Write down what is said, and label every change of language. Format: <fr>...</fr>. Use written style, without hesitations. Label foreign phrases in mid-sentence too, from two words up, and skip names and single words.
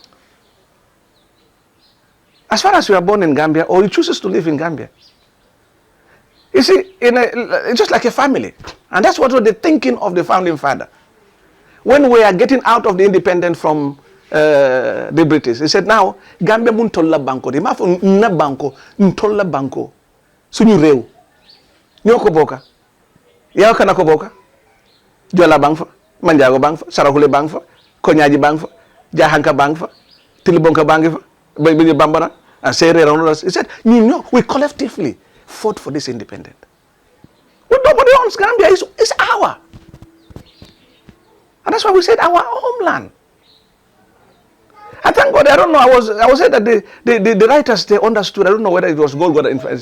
<en>As far as you are born in Gambia or you chooses to live in Gambia. You see, it's just like a family. And that's what was the thinking of the founding father. When we are getting out of the independence from the British, he said, now, Gambia</en> <man>mun tolla banko. Di ma fo na banko, ntolla banko.</man> <wo>Sunyu rew. Nyoko boka. Yaw kana ko boka.</wo> <man>Jola bangfa, Manjago bangfa, Sarakule bangfa, Konyaji bangfa, Jahanka bangfa, Tilibonka bangfa,</man> <en>Baby Bambara, and Sere around us. He said, we collectively fought for this independence. Well, nobody owns Gambia. It's our. And that's why we said our homeland. I thank God. I don't know. I was saying that the writers, they understood. I don't know whether it was God got influence.</en>